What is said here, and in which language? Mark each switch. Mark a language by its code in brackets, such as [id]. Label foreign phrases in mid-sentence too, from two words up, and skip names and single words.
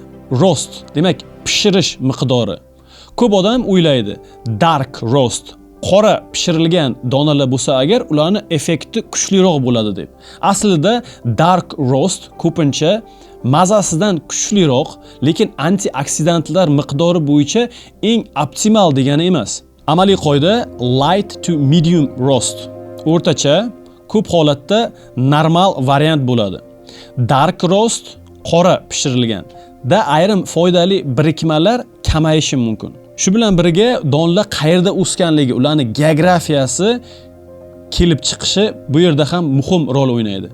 [uz] Roast, demak pishirish miqdori. Ko'p odam o'ylaydi, [en] dark roast, [uz] qora pishirilgan donalar bo'lsa agar, ularning effekti kuchliroq bo'ladi deb. Aslida [en] dark roast [uz] ko'pincha mazasidan kuchliroq, lekin antioksidantlar miqdori bo'yicha eng optimal degani emas. Amaliy qoida [en] light to medium roast. [uz] O'rtacha, ko'p holatda normal variant bo'ladi. [en] Dark roast [uz] qora pishirilgan da ayrim foydali birikmalar kamayishi mumkin. Shu bilan birga donlar qayerda o'sganligi, ularning geografiyasi kelib chiqishi bu yerda ham muhim rol o'ynaydi.